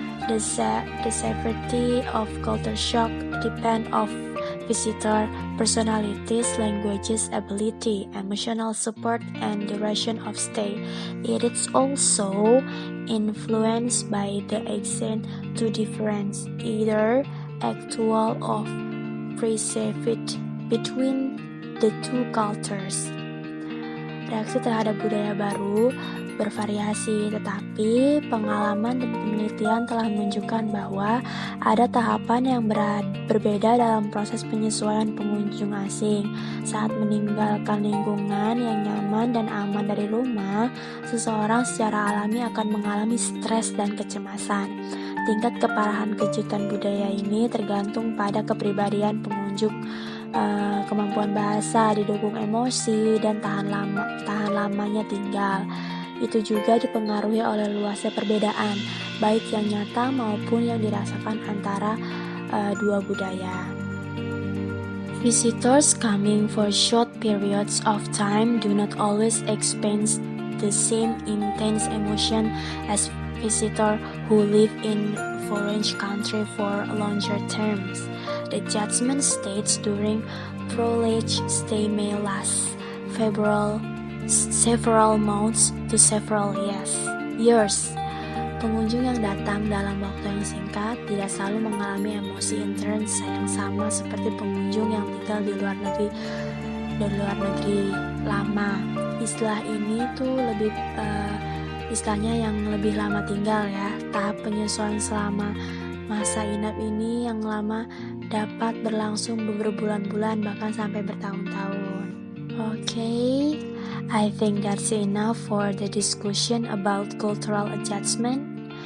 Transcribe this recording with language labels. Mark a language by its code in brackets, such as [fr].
[en] The severity of culture shock depends on visitor personalities, languages, ability, emotional support, and duration of stay. It is also influenced by the extent to difference, either actual or perceived, between the two cultures. [id] Reaksi terhadap budaya baru bervariasi, tetapi pengalaman dan penelitian telah menunjukkan bahwa ada tahapan yang berbeda dalam proses penyesuaian pengunjung asing. Saat meninggalkan lingkungan yang nyaman dan aman dari rumah, seseorang secara alami akan mengalami stres dan kecemasan. Tingkat keparahan kejutan budaya ini tergantung pada kepribadian pengunjung, kemampuan bahasa, didukung emosi, dan tahan lamanya tinggal. Itu juga dipengaruhi oleh luasnya perbedaan, baik yang nyata maupun yang dirasakan antara dua budaya. [en] Visitors coming for short periods of time do not always experience the same intense emotion as visitors who live in foreign country for longer terms. The adjustment stage during prolonged stay may last several months to several years. [id] Pengunjung yang datang dalam waktu yang singkat tidak selalu mengalami emosi intens yang sama seperti pengunjung yang tinggal di luar negeri lama. Istilah ini tuh lebih istilahnya yang lebih lama tinggal ya. Tahap penyesuaian selama masa inap ini yang lama dapat berlangsung berbulan-bulan bahkan sampai bertahun-tahun. [en] Okay, I think that's enough for the discussion about cultural adjustment.